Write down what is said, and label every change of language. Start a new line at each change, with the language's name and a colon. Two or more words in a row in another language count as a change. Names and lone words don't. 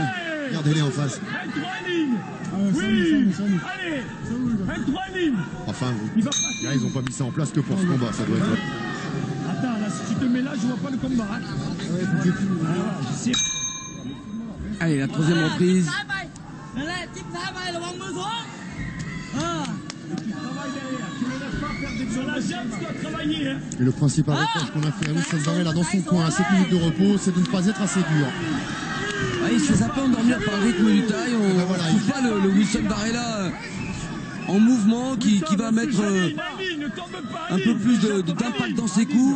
French: Regardez-les en face. 1-3 ligne. ouais, Oui. ça nous. Allez. 1-3 ligne. Enfin, Il va passer. là, ils n'ont pas mis ça en place que pour ce combat, ça doit être. Attends, là, si tu te mets là, je vois pas le combat. Hein. Ouais, faut que j'ai fini. Ah, voilà, je sais. Allez, la troisième reprise.
Thai: นั่นแหละจิ้มซ้ายไประวังมือสอง
French: Tu travailles derrière. Tu ne laisses pas faire des sur la jambe, tu dois travailler. Hein. Et le principal reproche qu'on a fait à Wilson Varela dans son coin à 7 minutes de repos, c'est de ne pas être assez dur. Ah, il se fait un peu endormir par le rythme du taille. On ne voilà, trouve pas le Wilson Varela en mouvement qui va mettre un peu plus d'impact dans ses coups.